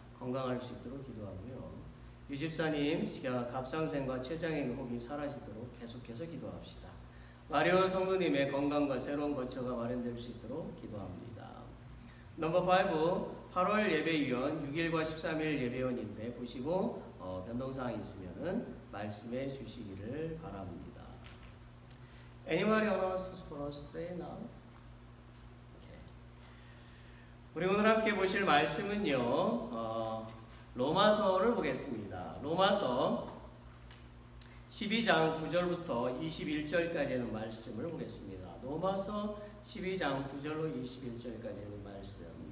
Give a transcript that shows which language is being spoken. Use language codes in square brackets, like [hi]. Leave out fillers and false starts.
[ko] 건강할 수 있도록 기도하고요. 유집사님, 갑상생과 췌장의 혹이 사라지도록 계속해서 기도합시다. 마리오 성도님의 건강과 새로운 거처가 마련될 수 있도록 기도합니다. 넘버 5, 8월 예배위원 6일과 13일 예배원인데 보시고 변동사항이 있으면 말씀해 주시기를 바랍니다. [en] Anybody announcements for us today now? Okay. [ko] 우리 오늘 함께 보실 말씀은요, 로마서를 보겠습니다. 로마서 12장 9절부터 21절까지의 말씀을 보겠습니다. 로마서 12장 9절로 21절까지의 말씀.